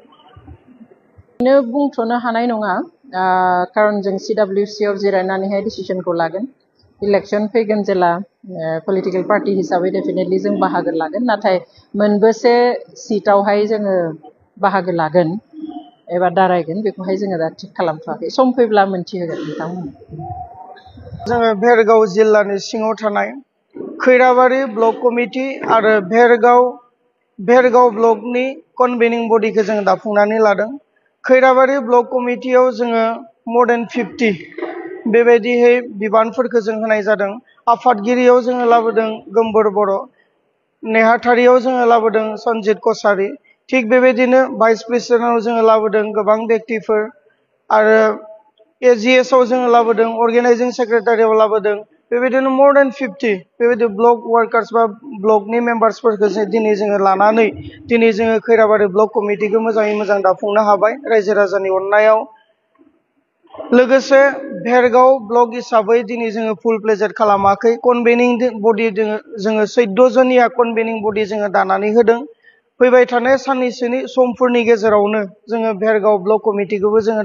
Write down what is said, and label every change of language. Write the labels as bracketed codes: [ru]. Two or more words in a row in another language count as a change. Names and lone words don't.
[brx] बुंथ'नो हानाय नङा खारन जों CWC आव जिरायनानैहाय डिसिजनखौ लागोन इलेक्शन फैगोन जेला [en] political party [brx] हिसाबै डेफिनेटलि जों बाहागो लागोन नाथाय मोनबेसे सीटावहाय जोङो बाहागो लागोन एबा दारायगोन बेखौहाय जोङो दा थिग खालामथ'वाखै सम फैब्ला मोनथिहोगोन नोंथांमोन जोङो भेरगाव जिल्लानि सिङाव थानाय खैराबारि ब्लक कमिटि आरो भेरगाव ब्लकनि [en] convening body [brx] जों दाफुंनानै लादों खैराबारि ब्लक कमिटियाव जोङो [en] more than 50 [brx] बेबायदिहै बिबानफोरखौ जों होनाय जादों आफादगिरियाव जोङो लाबोदों गोमबोर बर' नेहाथारियाव जोङो लाबोदों सन्जित कसारी थिग बेबायदिनो [en] vice president [brx] जोङो लाबोदों गोबां व्यक्तिफोर आरो AGS आव जोङो लाबोदों [en] organizing secretary [brx] लाबोदों बेबायदिनो [en] more than 50 [brx] बेबायदि [en] block workers [brx] बा ब्लकनि मेम्बार्सफोरखौ दिनै जोङो लानानै दिनै जोङो खैराबारि ब्लक कमिटिखौ मोजाङै मोजां दाफुंनो हाबाय रायजो राजानि अननायाव लोगोसे भेरगाव ब्लक हिसाबै दिनै जोङो [en] full fledged [brx] खालामाखै [en] convening body [brx] जोङो 14 जनिया [en] convening body [brx] जोङो दानानै होदों फैबाय थानाय साननैसोनि समफोरनि गेजेरावनो जोङो भेरगाव ब्लक कमिटिखौबो जोङो